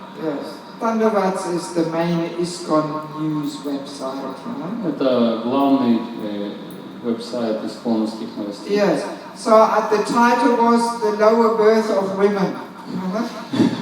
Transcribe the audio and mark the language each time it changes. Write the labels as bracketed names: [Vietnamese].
[English] Yes, Dandavat is the main ISKCON news website. [Russian] Это главный веб-сайт исполненских новостей. [English] Yes, so the title was The Lower Birth of Women.